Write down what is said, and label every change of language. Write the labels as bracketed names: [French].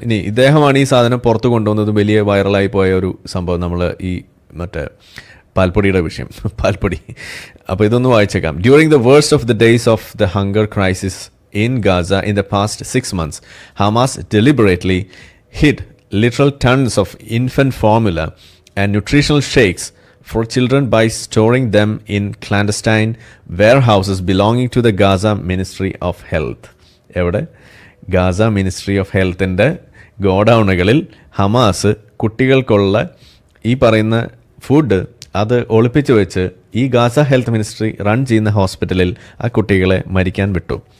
[Malayalam] ഇനി ഇദ്ദേഹമാണ് ഈ സാധനം പുറത്ത് കൊണ്ടുവന്നത്, വലിയ വൈറലായി പോയ ഒരു സംഭവം, നമ്മൾ ഈ മറ്റേ പാൽപ്പൊടിയുടെ വിഷയം, പാൽപ്പൊടി. അപ്പോൾ ഇതൊന്ന് വായിച്ചേക്കാം. [English] During the worst of the days of the hunger crisis in Gaza in the past 6 months, Hamas deliberately hid literal tons of infant formula and nutritional shakes for children by storing them in clandestine warehouses belonging to the Gaza Ministry of Health. [Malayalam] എവിടെ? Gaza ministry of ഹെൽത്തിൻ്റെ ഗോഡൗണുകളിൽ Hamas കുട്ടികൾക്കുള്ള ഈ പറയുന്ന food അത് ഒളിപ്പിച്ച് വെച്ച് ഈ Gaza health ministry run ചെയ്യുന്ന ഹോസ്പിറ്റലിൽ ആ കുട്ടികളെ മരിക്കാൻ വിട്ടു.